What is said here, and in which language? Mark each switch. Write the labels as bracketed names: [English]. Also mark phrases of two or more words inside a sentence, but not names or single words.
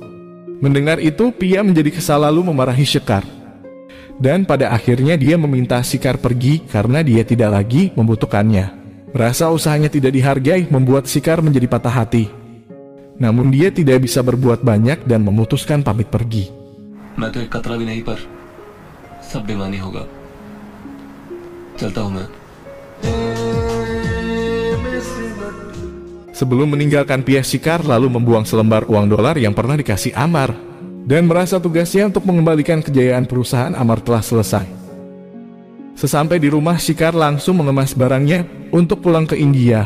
[Indonesian] Mendengar itu Pia menjadi kesal lalu memarahi Sekar. Dan pada akhirnya dia meminta Shikar pergi karena dia tidak lagi membutuhkannya. Merasa usahanya tidak dihargai membuat Shikar menjadi patah hati. Namun dia tidak bisa berbuat banyak dan memutuskan pamit pergi. [Hindi] मैं तो एक कतरा भी नहीं पर सब बेमानी होगा चलता हूं मैं [Indonesian] Sebelum meninggalkan Pia, Shikar lalu membuang selembar uang dolar yang pernah dikasih Amar dan merasa tugasnya untuk mengembalikan kejayaan perusahaan Amar telah selesai. Sesampai di rumah, Shikar langsung mengemas barangnya untuk pulang ke India.